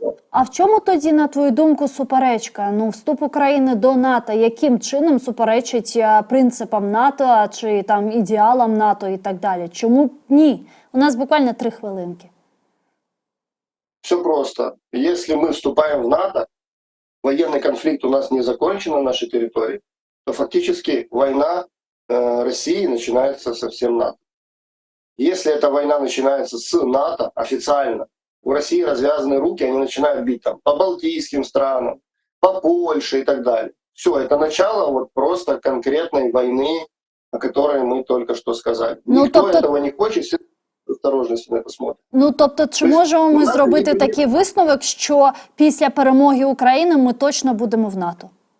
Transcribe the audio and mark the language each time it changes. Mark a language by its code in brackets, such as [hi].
[uk] А в чому тоді, на твою думку, суперечка? Ну, вступ України до НАТО, яким чином суперечить принципам НАТО, чи там ідеалам НАТО і так далі? Чому ні? У нас буквально 3 хвилинки. [ru] Все просто. Если мы вступаем в НАТО, военный конфликт у нас не закончен на нашей территории, то фактически война России начинается со всем НАТО. Если эта война начинается с НАТО официально, у России развязаны руки, они начинают бить там по балтийским странам, по Польше и так далее. Все, это начало вот просто конкретной войны, о которой мы только что сказали. Никто этого не хочет, все с [uk] осторожністю на це [ru] смотрять. [uk] Ну, тобто, чи можемо ми зробити такий висновок, що після перемоги України ми точно будемо в НАТО?